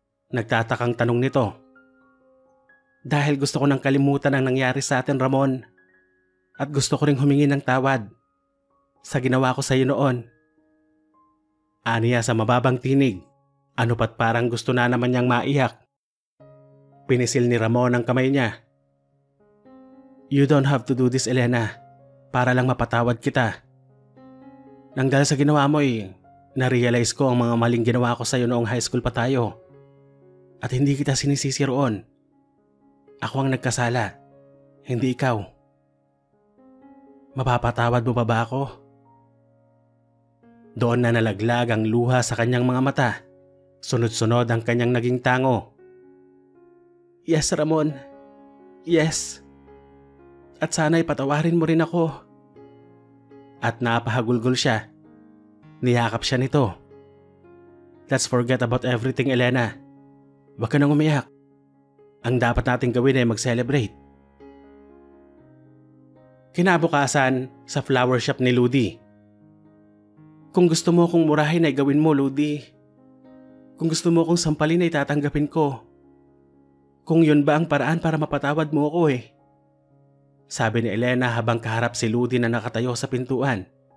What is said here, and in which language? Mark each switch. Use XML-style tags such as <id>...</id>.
<tl>Nagtatakang tanong nito. Dahil gusto ko nang kalimutan ang nangyari sa atin, Ramon. At gusto ko ring humingi ng tawad sa ginawa ko sa iyo noon. Aniya sa mababang tinig. Ano pat parang gusto na naman niyang maiyak. Pinisil ni Ramon ang kamay niya.</tl> <en>You don't have to do this, Elena.</en> <tl>Para lang mapatawad kita. Nang dahil sa ginawa mo na-realize ko ang mga maling ginawa ko sa iyo noong high school pa tayo. At hindi kita sinisisi roon. Ako ang nagkasala, hindi ikaw. Mapapatawad mo pa ba ako? Doon na nalaglag ang luha sa kanyang mga mata. Sunod-sunod ang kanyang naging tango.</tl> <en>Yes, Ramon. Yes.</en> <tl>At sana'y patawarin mo rin ako. At napahagulgol siya. Niyakap siya nito.</tl> <en>Let's forget about everything, Elena.</en> <tl>Huwag ka nang umiyak. Ang dapat nating gawin ay mag-celebrate. Kinabukasan sa flower shop ni Ludi. Kung gusto mo kong murahin ay gawin mo, Ludi. Kung gusto mo kong sampalin ay tatanggapin ko. Kung yun ba ang paraan para mapatawad mo ako Sabi ni Elena habang kaharap si Ludi na nakatayo sa pintuan.</tl>